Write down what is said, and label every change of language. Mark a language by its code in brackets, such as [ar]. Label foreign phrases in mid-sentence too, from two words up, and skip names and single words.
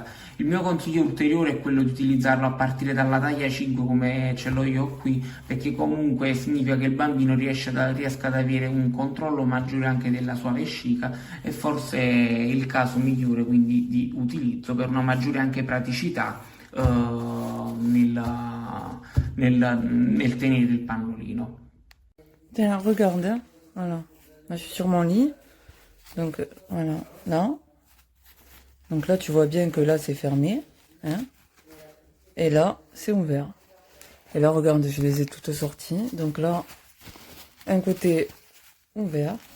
[it] Il mio consiglio ulteriore è quello di utilizzarlo a partire dalla taglia 5 come ce l'ho io qui, perché comunque significa che il bambino riesca ad avere un controllo maggiore anche della sua vescica e forse è il caso migliore quindi di utilizzo per una maggiore anche praticità nel tenere il pannolino. [fr] Tiens, regarde, hein. Voilà. Là, je suis sur mon lit. Donc, voilà, là. Donc là, tu vois bien que là, c'est fermé. Hein. Et là, c'est ouvert. Et là, regarde, je les ai toutes sorties. Donc là, un côté ouvert.